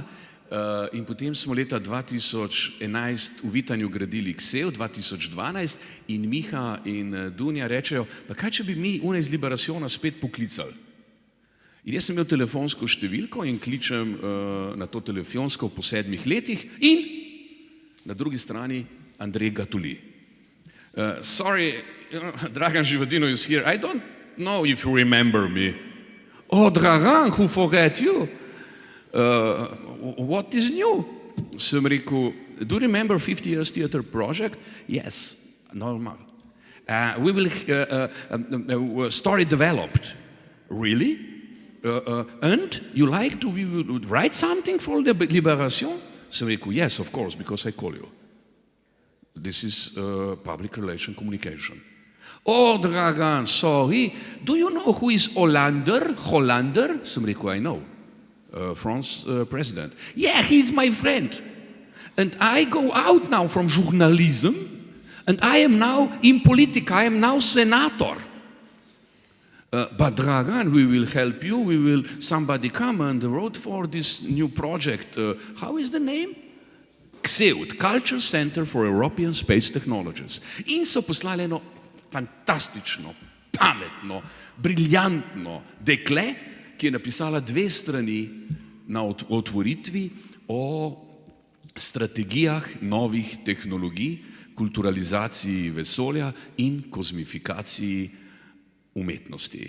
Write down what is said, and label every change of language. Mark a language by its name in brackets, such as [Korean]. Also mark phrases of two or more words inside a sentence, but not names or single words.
[Slovenian] In potem smo leta 2011 v Vitanju gradili Ksev, 2012 in Miha in Dunja rečejo, pa kaj če bi mi iz Liberaciona spet poklicali? In jaz sem imel telefonsko številko in kličem na to telefonsko po 7 letih in na drugi strani Andrej Gatuli. [English] Sorry, Dragan Živadinov is here. I don't know if you remember me. Oh, Dragan, who forget you? What is new? [Slovenian] Sem rekel, [English] do you remember 50 Years Theatre Project? Yes, normal. We will story developed. Really? And you like to write something for the Liberacion? [Slovenian] Sem rekel, [English] yes, of course, because I call you. This is public relation communication. Oh, Dragan, sorry. Do you know who is Hollander? [Slovenian] Sem rekel, [English] I know. France president. Yeah, he's my friend. And I go out now from journalism and I am now in politics. I am now senator. But Dragan, we will help you. Somebody come and wrote for this new project. How is the name? CEUT, Culture Center for European Space Technologies. [Slovenian] In so poslali eno fantastično, pametno, briljantno dekle, ki je napisala 2 strani na otvoritvi o strategijah novih tehnologij kulturalizaciji vesolja in kozmifikaciji umetnosti.